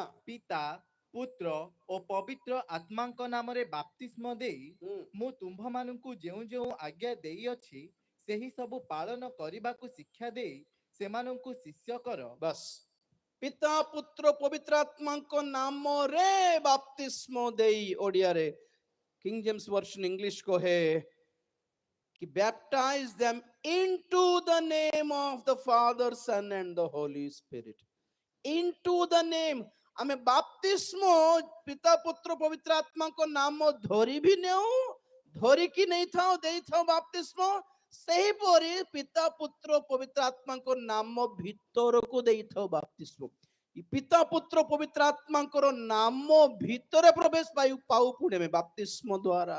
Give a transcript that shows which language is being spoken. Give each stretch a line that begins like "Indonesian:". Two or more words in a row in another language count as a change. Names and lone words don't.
Odia: ପିତା ପୁତ୍ର ଓ ପବିତ୍ର ଆତ୍ମାଙ୍କ ନାମରେ ବାପ୍ତିସ୍ମ ଦେଇ ମୁଁ ତୁମ୍ଭମାନଙ୍କୁ ଯେଉଁ ଯେଉଁ ଆଜ୍ଞା ଦେଇଅଛି ସେହି ସବୁ ପାଳନ କରିବାକୁ ଶିକ୍ଷା ଦେଇ ସେମାନଙ୍କୁ ଶିଷ୍ୟ କର। ବାସ୍। ପିତା ପୁତ୍ର ପବିତ୍ର ଆତ୍ମାଙ୍କ ନାମରେ ବାପ୍ତିସ୍ମ ଦେଇ, ଓଡ଼ିଆରେ କିଙ୍ଗ ଜେମ୍ସ ଭର୍ସନ ଇଂଲିଶ କହେ कि
English: baptize them into the name of the Father, Son and the Holy Spirit. Into the name,
Odia: ଆମେ ବାପ୍ତିସ୍ମ ପିତା ପୁତ୍ର ପବିତ୍ର ଆତ୍ମାଙ୍କ ନାମ ଧରି ବି ନେଉ, ଧରିକି ନେଇଥାଉ, ଦେଇଥାଉ ବାପ୍ତିସ୍ମ। ସେହିପରି ପିତା ପୁତ୍ର ପବିତ୍ର ଆତ୍ମାଙ୍କ ନାମ ଭିତରକୁ ଦେଇଥାଉ ବାପ୍ତିସ୍ମ। ପିତା ପୁତ୍ର ପବିତ୍ର ଆତ୍ମାଙ୍କର ନାମ ଭିତରେ ପ୍ରବେଶ ପାଉ ପୁଣି ଆମେ ବାପ୍ତିସ୍ମ ଦ୍ୱାରା।